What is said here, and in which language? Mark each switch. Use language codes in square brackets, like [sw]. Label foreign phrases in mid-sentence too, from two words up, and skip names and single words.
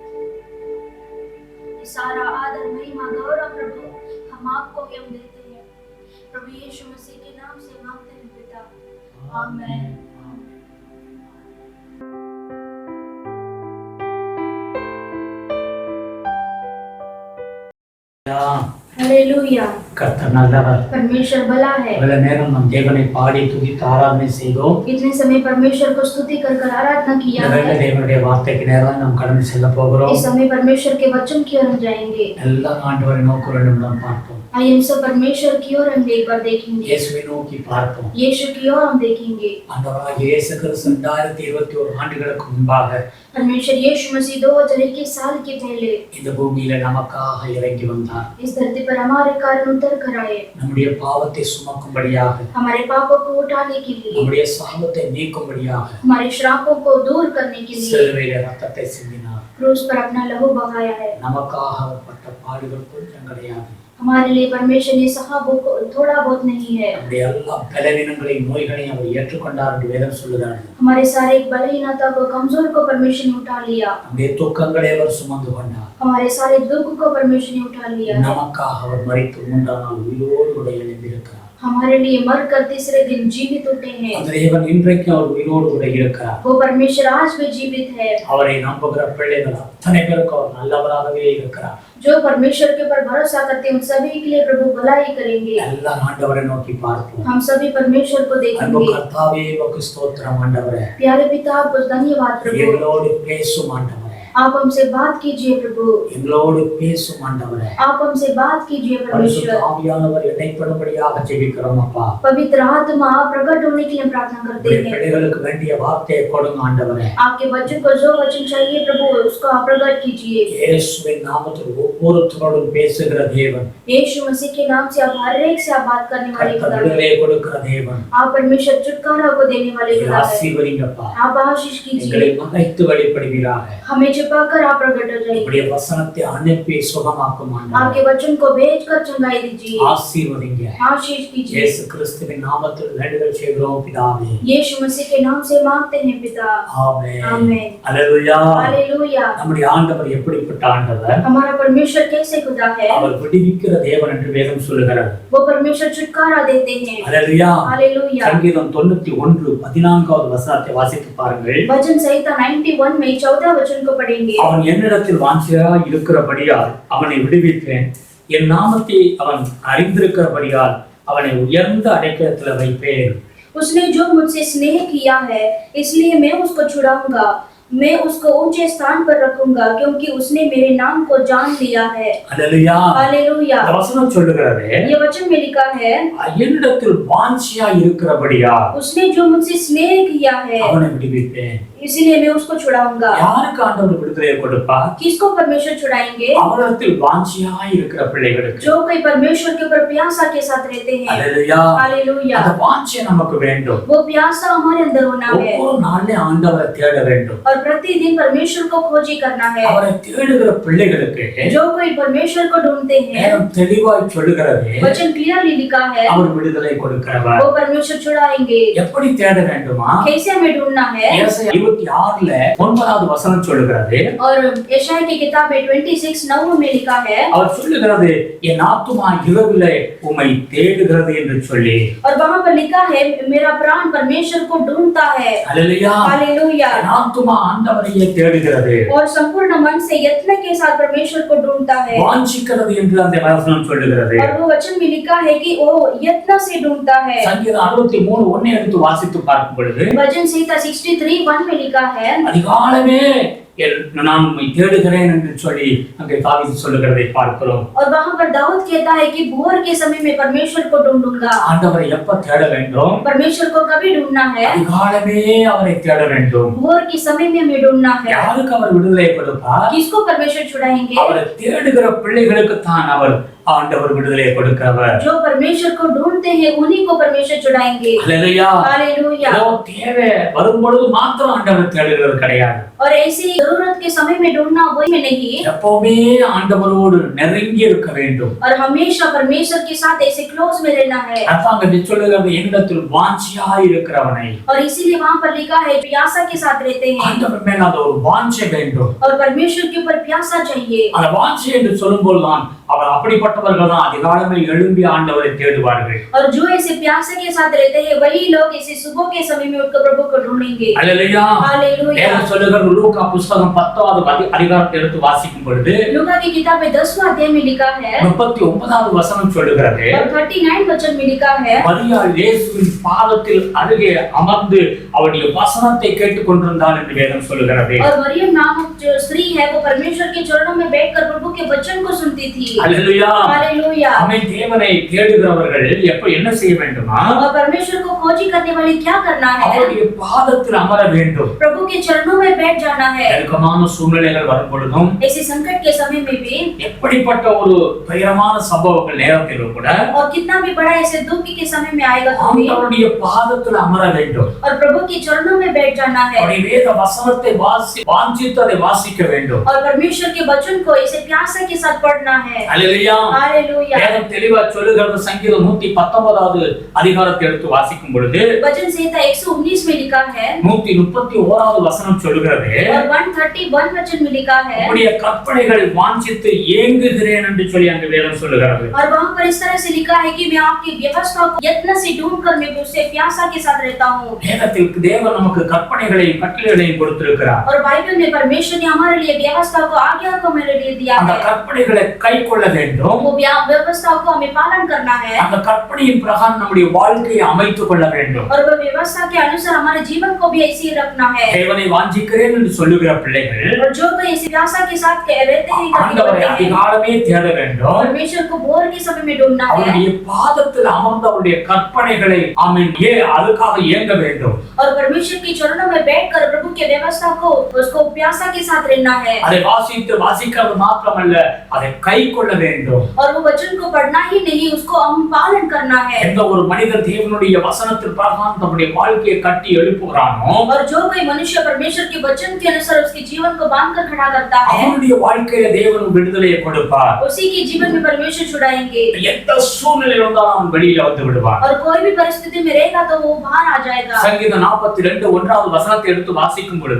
[hi] ये सारा आदर महिमा गौरव प्रभु हम आपको ही हम देते हैं प्रभु यीशु मसीह के नाम से मांगते हैं पिता, आमीन। हालेलुया। [ta] கர்த்தர் நல்லவர். [hi] परमेश्वर भला है। [ta] பல நேரம் நம் தேவனை பாடி துதித்து ஆராதனை செய்தோம். [hi] इतने समय परमेश्वर को स्तुति कर कर आराधना किया है। [ta] தேவனுடைய வார்த்தைக்கு நேராக நாம் கடந்து செல்ல போகிறோம். [hi] इस समय परमेश्वर के वचन की ओर हम जाएंगे। [ta] எல்லா ஆண்டவரை நோக்கி ஒரு நிமிடம் பார்ப்போம். [hi] आइए हम सब परमेश्वर की ओर हम एक बार देखेंगे। [ta] இயேசுவை நோக்கி பார்ப்போம். [hi] यीशु की ओर हम देखेंगे। [ta] ஆண்டவராகிய இயேசு கிறிஸ்து 2021 ஆண்டுகளுக்கு முன்பாக [hi] परमेश्वर यीशु मसीह 2021 साल के पहले [ta] இந்த பூமியில நமக்காக இறங்கி வந்தார். [hi] इस धरती पर हमारे कारण उतर कर आए। [ta] நம்முடைய பாவத்தை சுமக்கும்படியாக, [hi] हमारे पापों को उठाने के लिए, [ta] நம்முடைய சாபத்தை நீக்கும்படியாக, [hi] हमारे श्रापों को दूर करने के लिए [ta] சிலுவையிலே ரத்தத்தை சிந்தினார். [hi] क्रूस पर अपना लहू बहाया है। [ta] நமக்காக அவர் பட்ட பாடுகள் கொஞ்சம் கிடையாது. [hi] हमारे लिए परमेश्वर ने सहा थोड़ा बहुत नहीं है। [ta] நம்முடைய எல்லா பலவீனங்களையும் நோய்களையும் அவர் ஏற்றுக்கொண்டார் என்று வேதம் சொல்லுகிறது. [hi] हमारे सारे बलहीनता को, कमजोर को परमेश्वर ने उठा लिया। [ta] நம்முடைய துக்கங்களை அவர் சுமந்து கொண்டார். [hi] हमारे सारे दुख को परमेश्वर ने उठा लिया। [ta] நமக்காக அவர் மரித்து 3ஆம் நாள் உயிரோடு கூட எழுந்திருக்கிறார். [hi] हमारे लिए मरकर तीसरे दिन जीवित उठे हैं। [ta] அந்த தேவன் இன்றைக்கு அவர் உயிரோடு கூட இருக்கிறார். [hi] वो परमेश्वर आज भी जीवित है। [ta] அவரை நம்புகிற பிள்ளைகள் அத்தனை பேருக்கு அவர் நல்லவராகவே இருக்கிறார். [hi] जो परमेश्वर के ऊपर भरोसा करते हैं उन सभी के लिए प्रभु भलाई करेंगे। [ta] எல்லா ஆண்டவரை நோக்கி பார்ப்போம். [hi] हम सभी परमेश्वर को [ta] அன்பு [hi] देखेंगे। [ta] கர்த்தாவே உமக்கு ஸ்தோத்திரம் ஆண்டவரே. [hi] प्यारे पिता आपको धन्यवाद प्रभु। [ta] எங்களோடு பேசும் ஆண்டவரே. [hi] आप हमसे बात कीजिए प्रभु। [ta] எங்களோடு பேசும் ஆண்டவரே. [hi] आप हमसे बात कीजिए [ta] பரிசுத்த [hi] परमेश्वर। [ta] ஆவியானவர் இடைப்படும்படியாக ஜெபிக்கிறோம் அப்பா. [hi] पवित्र आत्मा आप प्रकट होने के लिए प्रार्थना करते [ta] உம்முடைய [hi] हैं। [ta] பிள்ளைகளுக்கு வேண்டிய வார்த்தையை கொடுங்க ஆண்டவரே. [hi] आपके बच्चों को जो वचन चाहिए प्रभु उसको आप प्रकट कीजिए। [ta] இயேசுவின் நாமத்தில் ஒவ்வொருத்தரோடும் பேசுகிற தேவன். [hi] यीशु मसीह के नाम से आप हर एक से आप बात करने वाले खुदा [ta] கர்த்தர் [hi] हैं। [ta] விடுதலை கொடுக்கிற தேவன். [hi] आप परमेश्वर छुटकारा को देने वाले खुदा हैं। [ta] ஆசீர்வதிங்கப்பா. [hi] आप आशीष कीजिए। [ta] எங்களை மறைத்து வெளிப்படுவீராக. [hi] हमें छिपाकर आप प्रकट हो जाइए। [ta] உம்முடைய வசனத்தை அனுப்பி சுகமாக்கும் ஆண்டவரே. [hi] आपके वचन को भेजकर चंगाई दीजिए। [ta] ஆசீர்வதிங்க. [hi] आशीष कीजिए। [ta] இயேசு கிறிஸ்துவின் நாமத்தில் வேண்டுதல் செய்கிறோம் பிதாவே. [hi] यीशु मसीह के नाम से मांगते हैं पिता, [ta] ஆமென். [hi] आमीन। [ta] அல்லேலூயா. [hi] हालेलुया। [ta] நம்முடைய ஆண்டவர் எப்படிப்பட்ட ஆண்டவர்? [hi] हमारा परमेश्वर कैसे खुदा है? [ta] அவர் விடுவிக்கிற தேவன் என்று வேதம் சொல்லுகிறது. [hi] वो परमेश्वर छुटकारा देते हैं। [ta] அல்லேலூயா. [hi] हालेलुया। [ta] சங்கீதம் 91 14வது வசனத்தை வாசித்து பாருங்கள். [hi] वचन संहिता 91 में 14 वचन को पढ़ेंगे। [ta] அவன் என்னிடத்தில் வாஞ்சியாய் இருக்கிறபடியால் அவனை விடுவிப்பேன். என் நாமத்தை அவன் அறிந்திருக்கிறபடியால் அவனை உயர்ந்த அடைக்கலத்தில் வைப்பேன். [hi] उसने जो मुझसे स्नेह किया है इसलिए मैं उसको छुड़ाऊंगा, मैं उसको ऊंचे स्थान पर रखूंगा क्योंकि उसने मेरे नाम को जान लिया है। [ta] அல்லேலூயா. [hi] हालेलुया। [ta] இந்த வசனம் சொல்லுகிறது, [hi] ये वचन में लिखा है [ta] என்னிடத்தில் வாஞ்சியாய் இருக்கிறபடியால் [hi] उसने जो मुझसे स्नेह किया है [ta] அவனை விடுவிப்பேன். [hi] इसलिए मैं उसको छुड़ाऊंगा। [ta] யாருக்கு ஆண்டவர் விடுதலை கொடுப்பார்? [hi] किसको परमेश्वर छुड़ाएंगे? [ta] அவரிடத்தில் வாஞ்சியாய் இருக்கிற பிள்ளைகளுக்கு. [hi] जो कोई परमेश्वर के ऊपर प्यासा के साथ रहते हैं। [ta] அல்லேலூயா. [hi] हालेलुया। [ta] அந்த வாஞ்சை நமக்கு வேண்டும். [hi] वो प्यासा हमारे अंदर होना है [ta] ஒவ்வொரு நாளிலும் ஆண்டவரை தேட வேண்டும். [hi] और प्रतिदिन परमेश्वर को खोजी करना है। [ta] அவரை தேடுகிற பிள்ளைகளுக்கு [hi] जो कोई परमेश्वर को ढूंढते हैं, [ta] வேதம் தெளிவாய் சொல்லுகிறது, [hi] वचन क्लियरली लिखा है [ta] அவர் விடுதலை கொடுக்கிறவர். [hi] वो परमेश्वर छुड़ाएंगे। [ta] எப்படி தேட வேண்டுமா? [hi] कैसे हमें ढूंढना है? [ta] ஏசாயா 26ல 9வது வசனம் சொல்லுகிறது, [hi] और यशायाह की किताब में 26:9 में लिखा है, [ta] அவர் சொல்லுகிறது, என் ஆத்துமா இரவிலே உம்மை தேடுகிறது என்று சொல்லி। [hi] और वहां पर लिखा है मेरा प्राण परमेश्वर को ढूंढता है। [ta] அல்லேலூயா. [hi] हालेलुया। [ta] என் ஆத்துமா ஆண்டவரையே தேடுகிறது, [hi] और संपूर्ण मन से यत्न के साथ परमेश्वर को ढूंढता है। [ta] வாஞ்சிக்கிறது என்று அந்த வசனம் சொல்லுகிறது। [hi] और वो वचन में लिखा है कि वो यत्न से ढूंढता है। [ta] சங்கீதம் 63:1 எடுத்து வாசித்து பார்க்கும் பொழுது, [hi] वचन संहिता 63:1 में लिखा है, [ta] அதிகாலமே நான் உம்மை தேடுகிறேன் என்று சொல்லி அங்கே தாவீது சொல்லுகிறதை பார்க்கிறோம்। [hi] और वहां पर दाऊद कहता है कि भोर के समय में परमेश्वर को ढूंढूंगा। [ta] ஆண்டவரை எப்ப தேட வேண்டும்? [hi] परमेश्वर को कभी ढूंढना है? [ta] அதிகாலமே அவரை தேட வேண்டும்। [hi] भोर के समय में हमें ढूंढना है। [ta] யாருக்கு அவர் விடுதலை கொடுப்பார்? [hi] किसको परमेश्वर छुड़ाएंगे? [ta] அவரை தேடுகிற பிள்ளைகளுக்கு தான் அவர் ஆண்டவர் விடுதலை கொடுக்கிறவர்। [hi] जो परमेश्वर को ढूंढते हैं उन्हीं को परमेश्वर छुड़ाएंगे। [ta] அல்லேலூயா. [hi] हालेलुया। [ta] ஏதோ தேவை வரும்பொழுது மாத்திரம் ஆண்டவர் தேடுகிறது கிடையாது। [hi] और ऐसी जरूरत के समय में ढूंढना वही में नहीं, [ta] எப்பவுமே ஆண்டவரோடு நெருங்கி இருக்க வேண்டும். [hi] और हमेशा परमेश्वर के साथ ऐसे क्लोज में रहना है. [ta] அதாங்க சொல்லுகிறது, என்னிடத்தில் வாஞ்சியாய் இருக்கிறவனை. [hi] और इसीलिए वहां पर लिखा है प्यासा के साथ रहते हैं. [ta] ஆண்டவர் மேல அது ஒரு வாஞ்சை வேண்டும். [hi] और परमेश्वर के ऊपर प्यासा चाहिए. [ta] அந்த வாஞ்சை என்று சொல்லும்போதுதான் அவர் அப்படிப்பட்டவர்கள் தான் அதிகாலமே எழும்பி ஆண்டவரை தேடுவார்கள். [hi] और जो ऐसे प्यासे के साथ रहते हैं वही लोग ऐसे सुबह के समय में उठकर प्रभु को ढूंढेंगे. [ta] அல்லேலூயா. [hi] हालेलुया. [ta] வேதம் சொல்லுகிறது, லூக்கா புத்தகம் 10வது அதிகாரத்தை எடுத்து வாசிக்கும் பொழுது [hi] लूका की किताब में 10वां अध्याय में लिखा है [ta] 39வது வசனம் சொல்லுகிறது, [hi] और 39 वचन में लिखा है, [ta] மரியாள் இயேசுவின் பாதத்தில் அருகே அமர்ந்து அவருடைய வசனத்தை கேட்டுக் கொண்டிருந்தாள் என்று வேதம் சொல்லுகிறது. [hi] और मरियम नामक जो स्त्री है वो परमेश्वर के चरणों में बैठकर प्रभु के वचन को सुनती थी. [ta] அல்லேலூயா. [hi] हालेलुया. [ta] ஆமென். தேவனை தேடுகிறவர்கள் எப்ப என்ன செய்ய வேண்டுமா? [hi] और परमेश्वर को खोजी करने वाले क्या करना है? [ta] அவருடைய பாதத்தில் அமர வேண்டும். [hi] प्रभु के चरणों में बैठ जाना है. [ta] நெருக்கமான சூழ்நிலைகள் வரும் பொழுதும், [hi] ऐसे संकट के समय में भी, [ta] எப்படிப்பட்ட ஒரு பயங்கரமான சம்பவங்கள் நேரத்திலும் கூட [hi] और कितना भी बड़ा ऐसे दुख के समय में आएगा तो भी, [ta] அவருடைய பாதத்தில் அமர வேண்டும். [hi] और प्रभु के चरणों में बैठ जाना है. [ta] அவருடைய வேத வசனத்தை வாஞ்சித்து அதை வாசிக்க வேண்டும். [hi] और परमेश्वर के वचन को ऐसे प्यासा के साथ पढ़ना है. [ta] அல்லேலூயா. [hi] हालेलुया. [ta] வேதம் தெளிவா சொல்லுகிறது. சங்கீதம் 119வது அதிகாரத்தை எடுத்து வாசிக்கும் பொழுது [hi] वचन संहिता 119 में लिखा है [ta] 131வது வசனம் சொல்லுகிறது, [hi] और 131 वचन में लिखा है, [ta] உம்முடைய கற்பனைகளை வாஞ்சித்து ஏங்குகிறேன் என்று சொல்லி அந்த வேதம் சொல்லுகிறது. [hi] और वहां पर इस तरह से लिखा है कि मैं आपकी व्यवस्था को यत्न से ढूंढकर मैं उससे प्यासा के साथ रहता हूँ. [ta] வேதத்தில் தேவன் நமக்கு கற்பனைகளையும் கட்டளைகளையும் கொடுத்திருக்கிறார். [hi] और बाइबल में परमेश्वर ने हमारे लिए व्यवस्था को, आज्ञा को मेरे लिए दिया [ta] அந்த [hi] है. [ta] கற்பனைகளை கைக்கொள்ள வேண்டும். [hi] वो व्यवस्था को हमें पालन करना है. [ta] அந்த கற்பனையின் பிரகாரம் நம்முடைய வாழ்க்கையை அமைத்துக் கொள்ள வேண்டும். [hi] और वो व्यवस्था के अनुसार हमारे जीवन को भी ऐसे ही रखना है. [ta] தேவனை வாஞ்சிக்கிறேன் என்று சொல்லுகிற பிள்ளைகள் [hi] और जो कोई ऐसे प्यासा के साथ रहते हैं, [ta] ஆண்டவரை அதிகாலமே தேட வேண்டும். [hi] परमेश्वर को भोर के समय में ढूंढना है. [ta] அவருடைய பாதத்தில் அமர்ந்து அவருடைய கற்பனைகளை ஆமென் அதுக்காக ஏங்க வேண்டும். [hi] और परमेश्वर के चरणों में बैठकर प्रभु के व्यवस्था को, उसको प्यासा के साथ रहना है. [ta] அதை வாசிக்கிறது மாத்திரமல்ல, அதை கைக்கொள்ள வேண்டும். [hi] और वो वचन को पढ़ना ही नहीं, उसको हम पालन करना है. [ta] எந்த ஒரு மனிதன் தேவனுடைய வசனத்தின் பிரகாரம் தன்னுடைய வாழ்க்கையை கட்டி எழுப்புகிறானோ, [hi] और जो कोई मनुष्य परमेश्वर के वचन के अनुसार उसके जीवन को बांधकर खड़ा करता है, [ta] அவனுடைய வாழ்க்கையில தேவன் விடுதலையை கொடுப்பார். [hi] उसी के जीवन में परमेश्वर छुड़ाएंगे. [ta] எந்த சூழ்நிலையில் இருந்தாலும் அவன் வெளியில வந்து விடுவான். [hi] और कोई भी परिस्थिति में रहेगा तो वो बाहर आ जाएगा. [ta] சங்கீதம் 42:1வது வசனத்தை எடுத்து வாசிக்கும் பொழுது,